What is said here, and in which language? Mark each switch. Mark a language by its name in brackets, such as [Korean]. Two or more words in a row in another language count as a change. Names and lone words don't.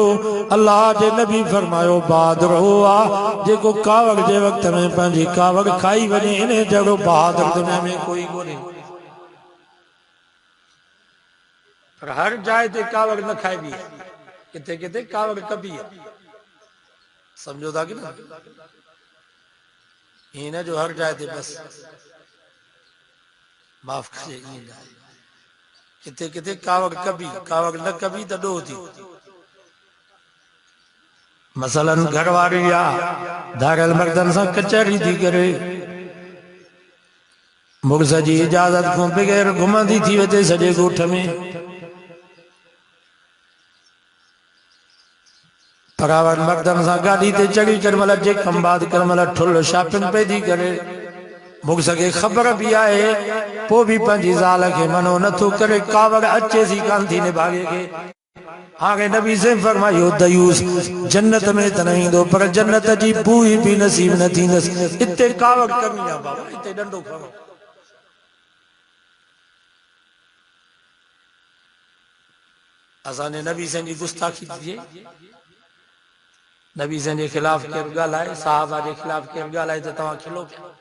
[Sindhi] अल्लाह जे नबी फरमायो बहादुर हो आहे जेको कावड़ जे वक़्त में पंहिंजी कावड़ खाई वञे, इन जहिड़ो बहादुर दुनिया में कोई कोन्हे। पर हर जाए ते कावड़ न खाइबी, किथे किथे कावड़ कबी है, समझो था कि ना? इन जो हर जाए ते बस माफ करे, किथे किथे कावड़ कबी, कावड़ न कबी तो डो थी। मसलन घर वारी या दारल मर्दन सा कचहरी थी करे, मुर्स जी इजाजत को बगैर घुमंदी थी वते सॼे ॻोठ में, परावर मर्दन सा गाड़ी ते चढ़ी करमल जे कंबाद करमल ठुल शॉपिंग पे थी करे, मुर्स खे ख़बर भी आहे, पो भी पंहिंजी ज़ाल खे मनो नथो करे, कावड़ अचे सी कान थी ने भागे के। आगे नबी से फरमायो दयूस जन्नत में त न ईंदो, पर जन्नत जी बूई भी नसीब न थींदसि। इते कावड़ कमी आहे बाबा, इते डंडो खणो। असांजे नबी से जी गुस्ताखी थिए, नबी से जे खिलाफ केरु ॻाल्हाए, साहबा जे खिलाफ केरु ॻाल्हाए त तव्हां खिलो पिया?